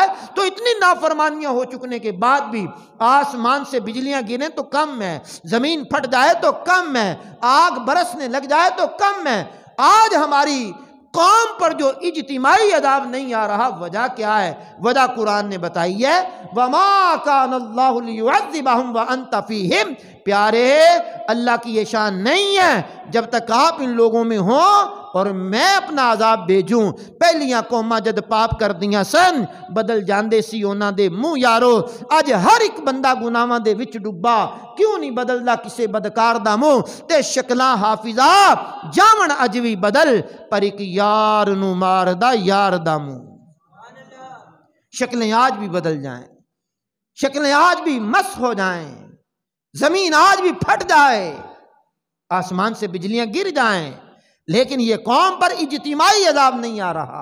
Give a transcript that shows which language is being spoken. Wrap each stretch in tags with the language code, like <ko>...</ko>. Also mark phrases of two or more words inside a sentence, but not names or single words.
<ur>تو اتنی نافرمانیاں ہو چکنے کے بعد بھی آسمان سے بجلیاں گریں تو کم ہے، زمین پھٹ جائے تو کم ہے، آگ برسنے لگ جائے تو کم ہے۔ آج ہماری قوم پر جو اجتماعی عذاب نہیں آ رہا، وجہ کیا ہے؟ وجہ قرآن نے بتائی ہے،</ur> <ar>وَمَا كَانَ اللَّهُ لِيُعَذِّبَهُمْ وَأَنْتَ فِيهِمْ،</ar> <ur>پیارے اللہ کی یہ شان نہیں ہے جب تک آپ ان لوگوں میں ہوں اور میں اپنا عذاب بھیجوں۔</ur> <pa>پہلیاں قوماں جد پاپ کر دیاں سن بدل جاندے سی انہاں دے منہ یارو، اج ہر ایک بندہ گناہاں دے وچ ڈبا، کیوں نہیں بدلدا کسے بدکار دا منہ؟ تے شکلاں حافظہ جاون اج وی بدل، پر ایک یار نو ماردا یار دا منہ۔</pa> <ur>شکلیں آج بھی بدل جائیں، شکلیں آج بھی مس ہو جائیں، زمین آج بھی پھٹ جائے، آسمان سے بجلیاں گر جائیں، لیکن یہ قوم پر اجتماعی عذاب نہیں آ رہا۔</ur>